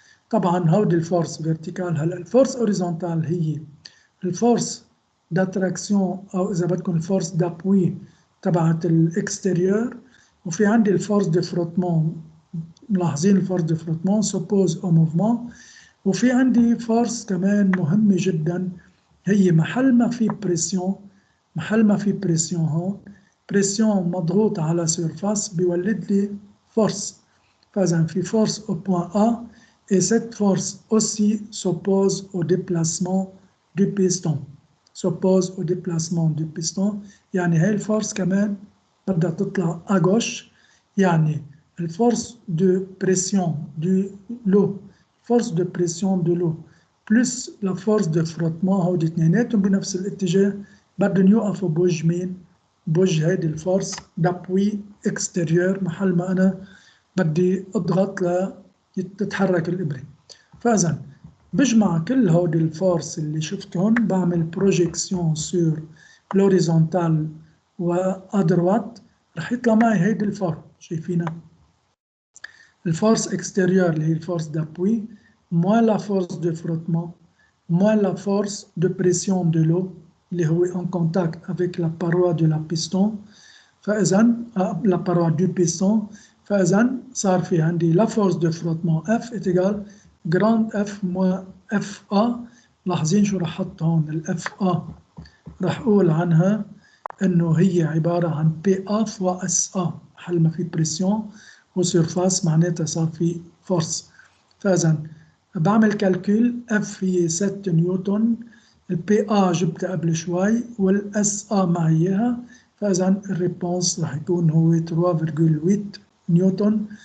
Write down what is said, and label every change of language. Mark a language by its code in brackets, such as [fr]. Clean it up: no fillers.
[ar] طبعا هودي الفورس فيرتيكال. هلا الفورس اوريزونتال هي الفورس داتراكسيون او اذا بدكم الفورس دابوي تبعت الاكستيريور، وفي عندي الفورس دو فروتمون. ملاحظين الفورس دو فروتمون سوبوز او موفمون. وفي عندي فورس كمان مهمة جدا، هي محل ما في بريسيون، محل ما في بريسيون هون، بريسيون مضغوط على سيرفاس بيولد لي فورس. فإذا في فورس [fr] au point A et cette force aussi s'oppose au déplacement du piston. S'oppose au déplacement du piston، [ar] يعني هاي الفورس كمان بدها تطلع [fr] à gauche. [ar] يعني الفورس de pression de l'eau، [fr] force de pression de l'eau plus la force de frottement، [ar] هودي اثنيناتهم بنفس الاتجاه بدهم يوقفوا بوجه مين؟ بوجه هيدي الفورس دابوي اكستيريور محل ما انا بدي اضغط لتتحرك الابره. فاذا بجمع كل هودي الفورس اللي شفتهم، بعمل بروجيكسيون سور لوريزونتال وادروات، رح يطلع معي هيدي الفورم شايفينها. [fr] الفورس extérieure [ar] اللي هي الفورس [fr] d'appui moins la force de frottement moins la force de pression de l'eau [ar] اللي هو [fr] en contact avec la paroi de la piston. فإذا la paroi du piston، [ar] فإذا صار في عندي [fr] la force de frottement F est égale grande F moins FA. [ar] لاحظين شو رح حط هون ال FA، رح أقول عنها إنه هي عبارة عن PA fois SA محل ما في بريسيون وسيرفاس معناتها صار في فورس. فإذا بعمل كالكول اف هي 7 نيوتن، البي ا جبتها قبل شوي والاس ا معي اياها، فإذا الريبونس رح يكون هو 3.8 نيوتن.